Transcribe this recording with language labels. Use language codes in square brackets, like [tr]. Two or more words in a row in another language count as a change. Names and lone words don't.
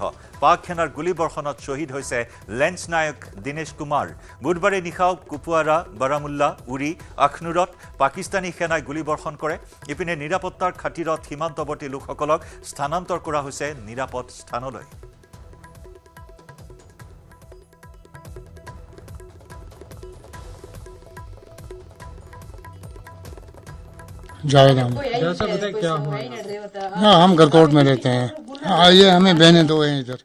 [as] পাক সেনাৰ গুলীবৰ্ষণত শ্বহীদ হৈছে লেন্স নায়ক দিনেশ কুমাৰ। বুধবাৰে নিশাও কুপৱাৰা, বাৰামুল্লা, উৰি, আখনুৰত পাকিস্তানী সেনাই গুলীবৰ্ষণ কৰে। ইপিনে নিৰাপত্তাৰ খাতিৰত সীমান্তৱৰ্তী লোকসকলক স্থানান্তৰ কৰা হৈছে নিৰাপদ স্থানলৈ। [hi] जावेद अहमद। क्या हुआ? हाँ, हम गरकोट में रहते हैं। आइए हमें बहने दो हैं इधर।